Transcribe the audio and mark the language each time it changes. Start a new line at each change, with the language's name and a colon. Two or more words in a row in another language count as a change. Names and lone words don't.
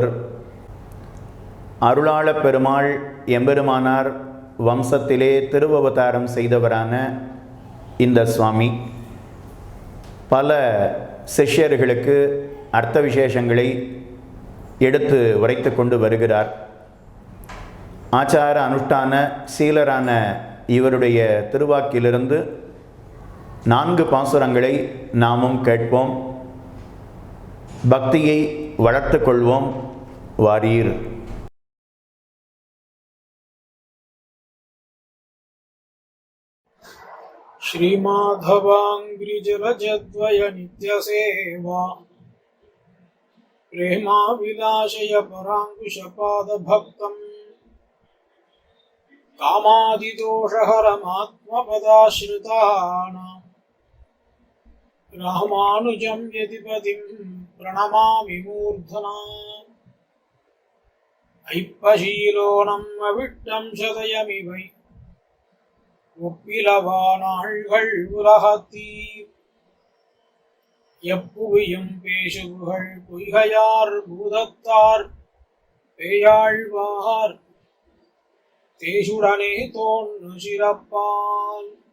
Tamil: அருளாளப் பெருமாள் எம்பெருமானார் வம்சத்திலே திருவவதாரம் செய்தவரான இந்த சுவாமி பல சிஷ்யர்களுக்கு அர்த்த விசேஷங்களை எடுத்து உரைத்து கொண்டு வருகிறார். ஆச்சார அனுஷ்டான சீலரான இவருடைய திருவாக்கிலிருந்து 4 பாசுரங்களை நாமும் கேட்போம். பக்தியை வளர்த்து கொள்வோம். வாரீர்.
Sanskrit: श्रीमाधवाङ्घ्रिजरजद्वय नित्यसेवा प्रेमाविलाशय पराङ्कुशपादभक्तम् कामादिदोषहरमात्मपदाश्रितानां रामानुजं यतिपतिं प्रणमामि मूर्धना.
Tamil: ஐப்பசீலோனம் அவிட்டம் சதயமிவை ஒப்பிலவானாள்கள் உலகத்தீர் எப்புவியும் பேசுகள் பொய்கையார் பூதத்தார் பேயாழ்வார் தேசுடனே தோன்று சிறப்பால்